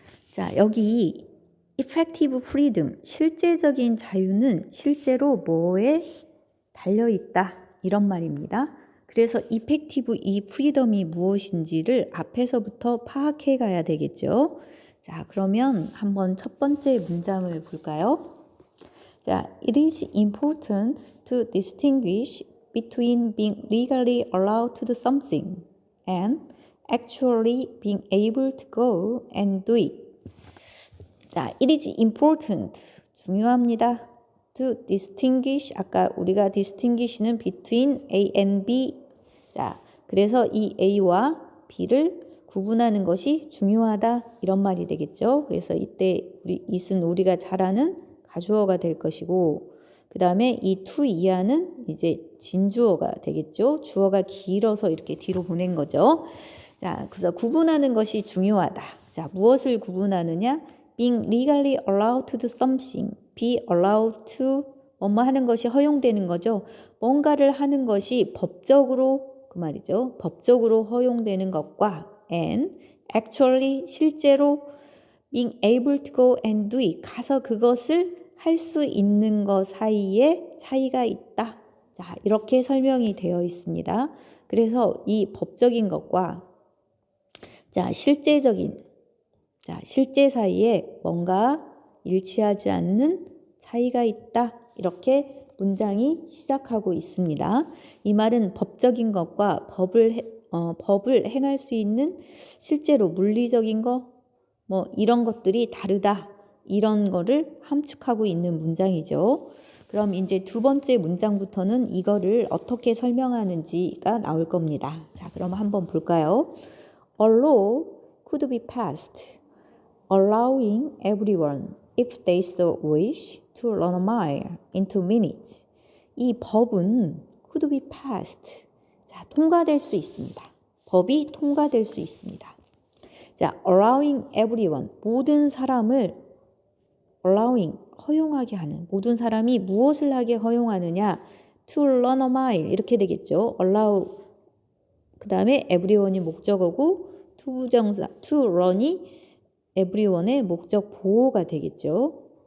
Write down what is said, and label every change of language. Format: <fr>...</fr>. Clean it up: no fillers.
<ko>자, 여기</ko> <en>effective freedom</en> <ko>실제적인 자유는 실제로 뭐에 달려있다 이런 말입니다. 그래서 effective 이 freedom이 무엇인지를 앞에서부터 파악해 가야 되겠죠. 자, 그러면 한번 첫 번째 문장을 볼까요?</ko> <en>자, it is important to distinguish between being legally allowed to do something and actually being able to go and do it. 자, it is important. 중요합니다. To distinguish. 아까 우리가 distinguish는 between A and B.</en> <ko>자, 그래서 이 A와 B를 구분하는 것이 중요하다. 이런 말이 되겠죠. 그래서 이때 it은 우리가 잘 아는 가주어가 될 것이고, 그 다음에 이 to 이하는 이제 진주어가 되겠죠. 주어가 길어서 이렇게 뒤로 보낸 거죠. 자, 그래서 구분하는 것이 중요하다. 자, 무엇을 구분하느냐?</ko> <en>being legally allowed to do something, be allowed to</en> <ko>뭐뭐 하는 것이 허용되는 거죠. 뭔가를 하는 것이 법적으로 그 말이죠. 법적으로 허용되는 것과</ko> <en>and actually</en> <ko>실제로</ko> <en>being able to go and do it</en> <ko>가서 그것을 할 수 있는 것 사이에 차이가 있다. 자, 이렇게 설명이 되어 있습니다. 그래서 이 법적인 것과 자, 실제 사이에 뭔가 일치하지 않는 차이가 있다. 이렇게 문장이 시작하고 있습니다. 이 말은 법적인 것과 법을 행할 수 있는 실제로 물리적인 거, 뭐 이런 것들이 다르다. 이런 거를 함축하고 있는 문장이죠. 그럼 이제 두 번째 문장부터는 이거를 어떻게 설명하는지가 나올 겁니다. 자, 그럼 한번 볼까요?</ko> <en>A law could be passed, allowing everyone, if they so wish, to run a mile in 2 minutes.</en> <ko>이 법은</ko> <en>could be passed.</en> <ko>자, 통과될 수 있습니다. 법이 통과될 수 있습니다. 자,</ko> <en>allowing everyone,</en> <ko>모든 사람을 allowing, 허용하게 하는, 모든 사람이 무엇을 하게 허용하느냐,</ko> <en>to run a mile,</en> <ko>이렇게 되겠죠. allow, 그 다음에 everyone이 목적어고, 투부정사, to run이 everyone의 목적 보호가 되겠죠.</ko>